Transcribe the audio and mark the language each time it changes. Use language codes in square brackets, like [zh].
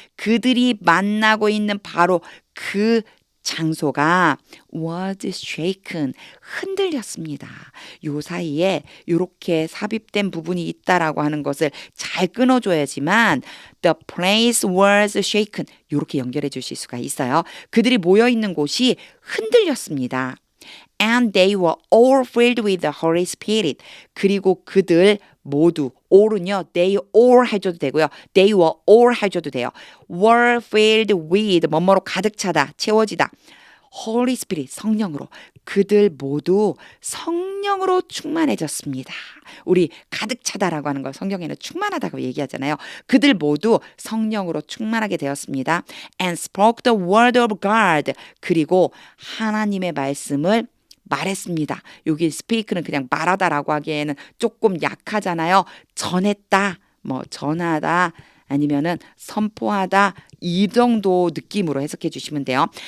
[ko] 그들이 만나고 있는 바로 그 장소가 [en] was shaken [ko] 흔들렸습니다. 요 사이에 이렇게 삽입된 부분이 있다라고 하는 것을 잘 끊어줘야지만 [en] the place was shaken [ko] 이렇게 연결해 주실 수가 있어요. 그들이 모여 있는 곳이 흔들렸습니다. [en] And they were all filled with the Holy Spirit. [ko] 그리고 그들 모두 all은요. [en] They all [ko] 해줘도 되고요. [en] They were all [ko] 해줘도 돼요. [en] were filled with [ko] 뭐뭐로 가득 차다. 채워지다. Holy Spirit 성령으로 그들 모두 성령으로 충만해졌습니다. 우리 가득 차다라고 하는 걸 성경에는 충만하다고 얘기하잖아요. 그들 모두 성령으로 충만하게 되었습니다. [en] And spoke the word of God. [ko] 그리고 하나님의 말씀을 말했습니다. 여기 speak는 그냥 말하다라고 하기에는 조금 약하잖아요. 전했다, 뭐 전하다, 아니면은 선포하다 이 정도 느낌으로 해석해 주시면 돼요.